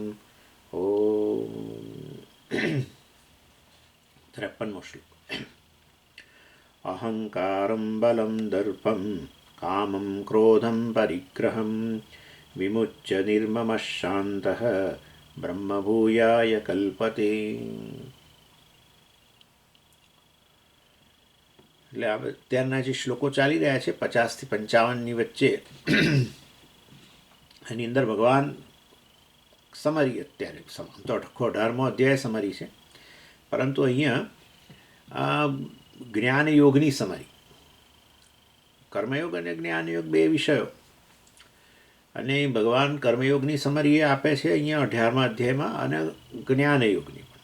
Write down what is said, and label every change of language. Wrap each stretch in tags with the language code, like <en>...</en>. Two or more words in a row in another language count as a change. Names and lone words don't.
<sa>ओम 53मो श्लोक। अहंकारं बलं दर्पं कामं क्रोधं परिग्रहं विमुच्य निर्ममः शान्तः ब्रह्मभूयाय कल्पते।</sa> <gu>એટલે અત્યારના જે શ્લોકો ચાલી રહ્યા છે 50 થી 55ની વચ્ચે, એની અંદર ભગવાન સમરી અત્યારે તો 18મો અધ્યાય સમરી છે, પરંતુ અહીંયા જ્ઞાનયોગની સમરી, કર્મયોગ અને જ્ઞાનયોગ બે વિષયો, અને ભગવાન કર્મયોગની સમરી એ આપે છે અહીંયા 18મા અધ્યાયમાં, અને જ્ઞાનયોગની પણ.</gu>